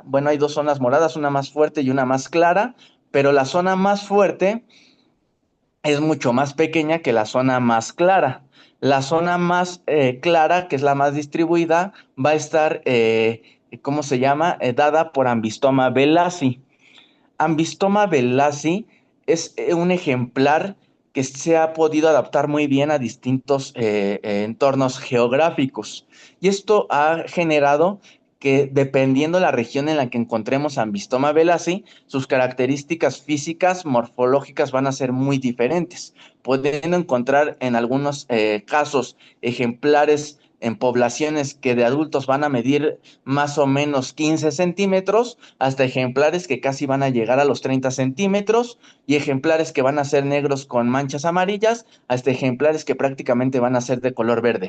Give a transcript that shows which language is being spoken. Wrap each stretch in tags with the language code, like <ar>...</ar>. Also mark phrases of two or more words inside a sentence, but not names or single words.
<es>Bueno, hay dos zonas moradas, una más fuerte y una más clara, pero la zona más fuerte es mucho más pequeña que la zona más clara. La zona más clara, que es la más distribuida, va a estar, ¿cómo se llama? Dada por Ambistoma velaci. Ambistoma velaci es un ejemplar que se ha podido adaptar muy bien a distintos entornos geográficos. Y esto ha generado que dependiendo la región en la que encontremos Ambistoma velaci, sus características físicas, morfológicas van a ser muy diferentes, pudiendo encontrar en algunos casos ejemplares en poblaciones que de adultos van a medir más o menos 15 centímetros, hasta ejemplares que casi van a llegar a los 30 centímetros, y ejemplares que van a ser negros con manchas amarillas, hasta ejemplares que prácticamente van a ser de color verde.</es>